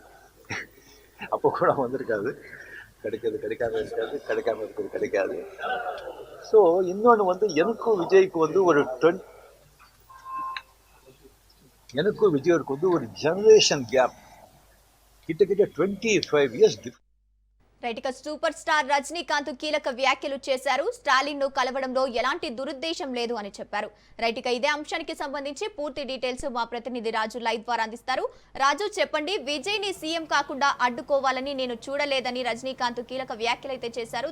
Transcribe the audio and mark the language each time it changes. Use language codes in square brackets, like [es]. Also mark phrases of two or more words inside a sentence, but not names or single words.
[ta] அப்போ கூட வந்திருக்காது. கிடைக்காது, கிடைக்காம இருக்காது, கிடைக்காம இருக்கிறது கிடைக்காது. ஸோ இன்னொன்று எனக்கும் விஜய்க்கு எனக்கும் விஜய்க்கு ஒரு [en] generation gap, [ta] கிட்டத்தட்ட 25 இயர்ஸ். [te] రైట్ ఇక [en] super star [te] రజనీకాంత్ కీలక వ్యాఖ్యలు చేశారు. స్టాలిన్ ను కలవడంలో ఎలాంటి దురుద్దేశం లేదు అని చెప్పారు. రైట్ ఇక ఇదే అంశానికి సంబంధించి పూర్తి డీటెయిల్స్ మా ప్రతినిధి రాజు లైవ్ ద్వారా అందిస్తారు. రాజు చెప్పండి, విజయ్ ని సీఎం కాకుండా అడ్డుకోవాలని నేను చూడలేదని రజనీకాంత్ కీలక వ్యాఖ్యలు అయితే చేశారు.